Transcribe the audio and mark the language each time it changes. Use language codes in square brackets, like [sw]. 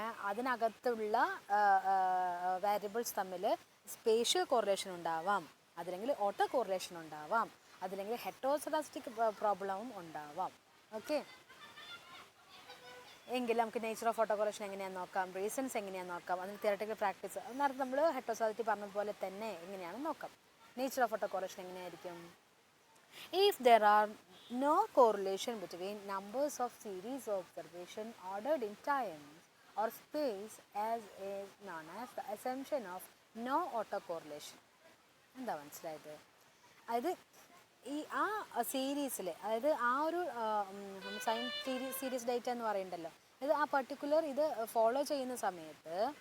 [ml] അതിനകത്തുള്ള വാരിയബിൾസ് തമ്മിൽ spatial correlation ഉണ്ടാവാം, അതില്ലെങ്കിൽ ഓട്ടോ കോറിലേഷൻ ഉണ്ടാവാം, അതില്ലെങ്കിൽ ഹെറ്ററോസെഡാസ്റ്റിക് പ്രോബ്ലവും ഉണ്ടാവാം. ഓക്കെ, എങ്കിൽ നമുക്ക് നേച്ചർ ഓഫ് ഓട്ടോകോറലേഷൻ എങ്ങനെയാണെന്ന് നോക്കാം, റീസൺസ് എങ്ങനെയാണെന്ന് നോക്കാം, അതിന് തിയററ്റിക്കൽ പ്രാക്ടീസ് നേരത്തെ നമ്മൾ ഹെറ്ററോസെഡാസ്റ്റിക് പറഞ്ഞതുപോലെ തന്നെ എങ്ങനെയാണെന്ന് നോക്കാം. നേച്ചർ ഓഫ് ഓട്ടോകോറലേഷൻ എങ്ങനെയായിരിക്കും? [en] If there are no correlation between numbers of series of observation ordered in time or space, as is known as the assumption of no autocorrelation. [ml] എന്താ മനസ്സിലായത്? അതായത് ഈ ആ സീരീസിൽ, അതായത് ആ ഒരു സൈൻ സീരീസ് ഡേറ്റ എന്ന് പറയുന്നുണ്ടല്ലോ, ഇത് ആ പർട്ടിക്കുലർ ഇത് ഫോളോ ചെയ്യുന്ന സമയത്ത്